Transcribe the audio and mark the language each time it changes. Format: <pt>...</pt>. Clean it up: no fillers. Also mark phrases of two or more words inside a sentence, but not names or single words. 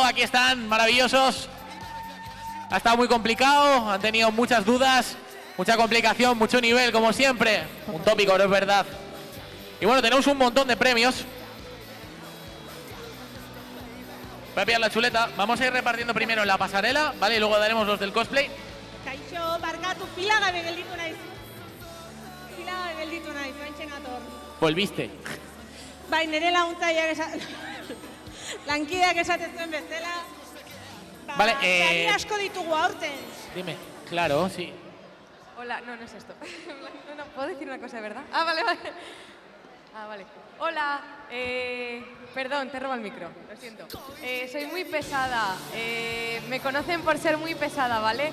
<es>Aquí están, maravillosos. Ha estado muy complicado, han tenido muchas dudas, mucha complicación, mucho nivel, como siempre. Un tópico, pero es verdad. Y bueno, tenemos un montón de premios. Voy a pillar la chuleta. Vamos a ir repartiendo primero en la pasarela, ¿vale? Y luego daremos los del cosplay.</es> <eu>Kaixo, barkatu, pila gabe gelditu naiz. Pila gabe gelditu naiz, baintxen ator. Volviste. Bai, nire lankideak esaten zuen bezala.</eu> <es>Vale,</es> <eu>Sari asko ditugu aurten.</eu> <es>Dime, claro, sí. Hola, no es esto. No, ¿puedo decir una cosa, verdad? Ah, vale, vale. Ah, vale. Hola, perdón, te robo el micro, lo siento. Soy muy pesada, me conocen por ser muy pesada, ¿vale?</es>